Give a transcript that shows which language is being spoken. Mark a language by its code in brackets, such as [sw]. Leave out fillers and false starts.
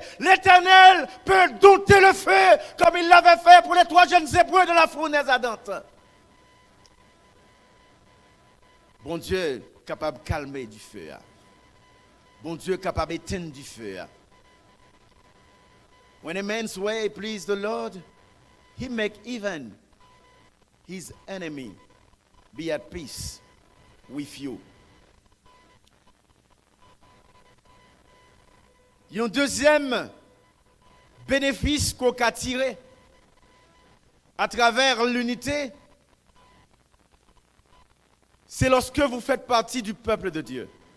[fr] L'Éternel peut dompter le feu, comme il l'avait fait pour les 3 jeunes Hébreux de la fournaise ardente. Bon Dieu, capable de calmer du feu. Bon Dieu, capable d'éteindre du feu. [en] When a man's way please the Lord, he make even his enemy be at peace with you. [fr] Il y a un deuxième bénéfice qu'on a tiré à travers l'unité, c'est lorsque vous faites partie du peuple de Dieu.